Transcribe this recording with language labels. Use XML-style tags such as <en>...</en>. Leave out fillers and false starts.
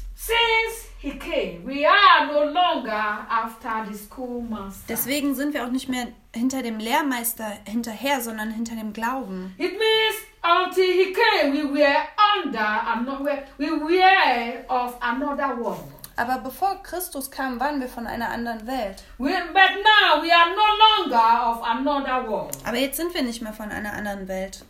<en>Since he came, we are no longer after the schoolmaster.</en> <de>Deswegen sind wir auch nicht mehr hinter dem Lehrmeister hinterher, sondern hinter dem Glauben.</de> <en>It means until he came, we were of another world.</en> <de>Aber bevor Christus kam, waren wir von einer anderen Welt.</de> <en>But now we are no longer of another world.</en> <de>Aber jetzt sind wir nicht mehr von einer anderen Welt.</de>